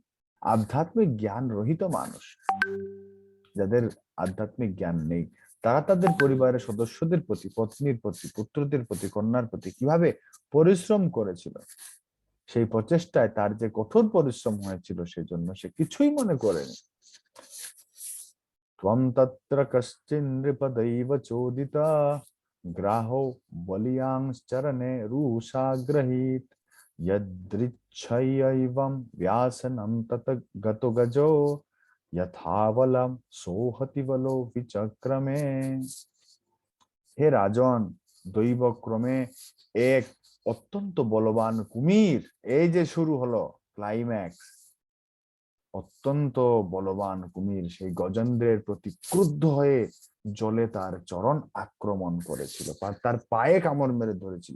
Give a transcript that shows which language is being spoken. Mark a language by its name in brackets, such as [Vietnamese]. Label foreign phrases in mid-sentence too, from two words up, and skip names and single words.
[Bangla] আধ্যাত্মিক জ্ঞান রহিত মানুষ, যাদের আধ্যাত্মিক জ্ঞান নেই, তারা তাদের পরিবারের সদস্যদের প্রতি, পত্নীর প্রতি, পুত্রদের প্রতি, কন্যার প্রতি কিভাবে পরিশ্রম করেছিল, সেই প্রচেষ্টায় তার যে কঠোর পরিশ্রম হয়েছিল, সেজন্য সে কিছুই মনে করেনি। [Sanskrit] ত্বম তত্র কশ্চিন নৃপদৈব চোদিতা গ্রাহো বলিয়াংশ্চরণে রুষা গ্রহীত यदृच्छयैवं व्यासनं तत गतो गजो यथावलं सोहति बलो विचक्रमे। [Bangla] হে রাজন, দৈবক্রমে এক অত্যন্ত বলবান কুমির, এই যে শুরু হলো ক্লাইম্যাক্স, অত্যন্ত বলবান কুমির সেই গজেন্দ্রের প্রতি ক্রুদ্ধ হয়ে জলে তার চরণ আক্রমণ করেছিল, তার পায়ে কামড় মেরে ধরেছিল।